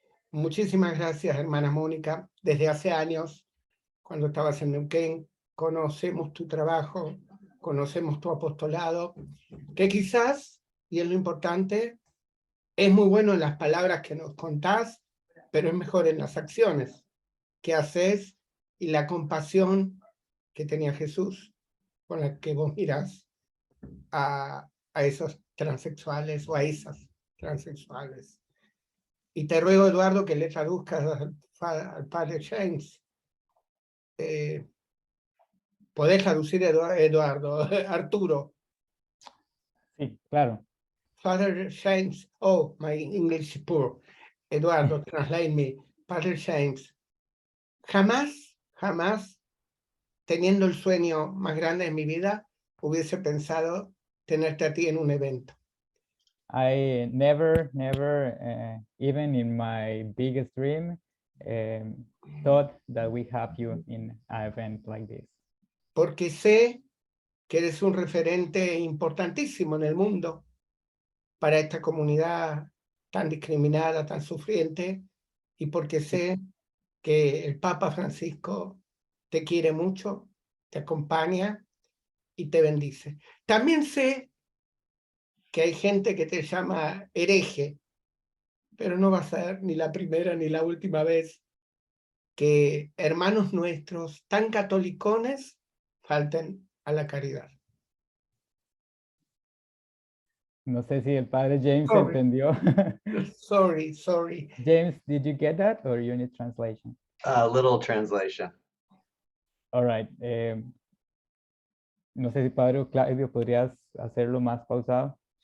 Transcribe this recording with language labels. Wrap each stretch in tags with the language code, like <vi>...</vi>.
<es>Muchísimas gracias, hermana Mónica. Desde hace años, cuando estabas en Neuquén, conocemos tu trabajo, conocemos tu apostolado, que quizás, y es lo importante, es muy bueno en las palabras que nos contás, pero es mejor en las acciones que haces y la compasión que tenía Jesús, con la que vos mirás a esos transexuales o a esas transexuales. Y te ruego, Eduardo, que le traduzcas al padre James. ¿Podés traducir, Eduardo? Arturo. Sí, claro.</es> <en>Father James, oh, my English is poor. Eduardo, translate me.</en> <es>Father James, jamás, teniendo el sueño más grande de mi vida, hubiese pensado tenerte a ti en un evento.</es> <en>I never, even in my biggest dream, thought that we have you in an event like this.</en> <es>Porque sé que eres un referente importantísimo en el mundo para esta comunidad tan discriminada, tan sufriente, y porque sé que el Papa Francisco te quiere mucho, te acompaña y te bendice. También sé que hay gente que te llama hereje, pero no va a ser ni la primera ni la última vez que hermanos nuestros tan catolicones falten a la caridad. No sé si el padre James</es> <en>Sorry.</en> <es>entendió.</es> <en>Sorry. James, did you get that or you need translation? Little translation. All right.</en> <es>No sé si Padre o Claudio podrías hacerlo más pausado.</es>